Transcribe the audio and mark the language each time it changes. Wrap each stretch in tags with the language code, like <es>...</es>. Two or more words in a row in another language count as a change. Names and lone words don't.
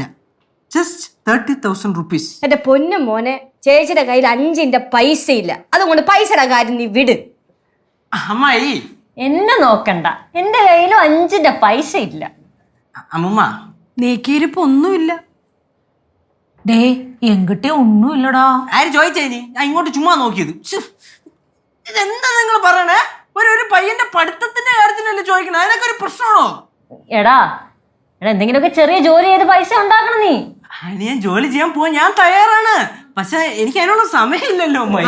<en>just 30,000 rupees.</en> <ml>എന്റെ പൊന്നു മോനെ, ചേച്ചിയുടെ കയ്യിൽ 5 പൈസ ഇല്ല. അതുകൊണ്ട് പൈസയുടെ കാര്യം നീ വിട്. അമ്മായി എന്നെ നോക്കണ്ട, എന്റെ കയ്യിലും 5 പൈസ ഇല്ല. അമ്മുമ്മ നീക്കിയിരിപ്പ് ഒന്നുമില്ല.</ml> <ta>டேய் என்கிட்ட ஒன்றும் இல்லடா.</ta> <ml>ആര് ചോദിച്ചേ? ഞാൻ ഇങ്ങോട്ട് ചുമ്മാ നോക്കിയത്. ഇതെന്താ നിങ്ങൾ പറയണേ? ഒരു പയ്യന്റെ പഠിത്തത്തിന്റെ കാര്യത്തിനല്ലേ ചോദിക്കണേ? അതിനൊക്കെ ഒരു പ്രശ്നമാണോ? എടാ എന്തെങ്കിലുമൊക്കെ ചെറിയ ജോലി ചെയ്ത് പൈസ ഉണ്ടാക്കണം നീ. അതിന് ഞാൻ ജോലി ചെയ്യാൻ പോവാൻ ഞാൻ തയ്യാറാണ്. പക്ഷെ എനിക്ക് അതിനുള്ള സമയമില്ലല്ലോ അമ്മായി.</ml>